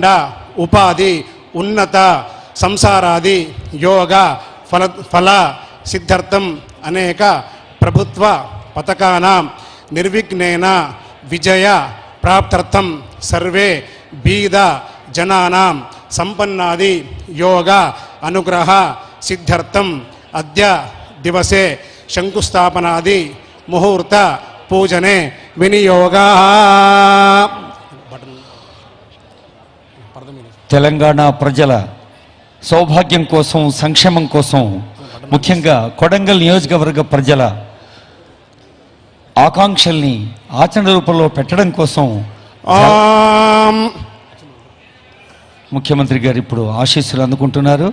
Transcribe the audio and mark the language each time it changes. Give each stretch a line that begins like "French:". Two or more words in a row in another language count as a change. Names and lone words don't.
Sanskrit: उपाधि उन्नत संसारादि योग फल सिद्ध्यर्थम अनेक प्रभुत्व पथकानां निर्विघ्नेन विजय प्राप्त्यर्थम सर्वे बीद जनानां संपन्नादि योग अनुग्रह सिद्ध्यर्थम अद्य दिवसे शंकुस्थापनादि मुहूर्त पूजने विनियोगा
Telugu: తెలంగాణ ప్రజల సౌభాగ్యం కోసం సంక్షేమం కోసం ముఖ్యంగా కొడంగల్ నియోజకవర్గ ప్రజల ఆకాంక్షల్ని ఆచరణ రూపంలో పెట్టడం కోసం ముఖ్యమంత్రి గారు ఇప్పుడు ఆశీస్సులు అందుకుంటున్నారు.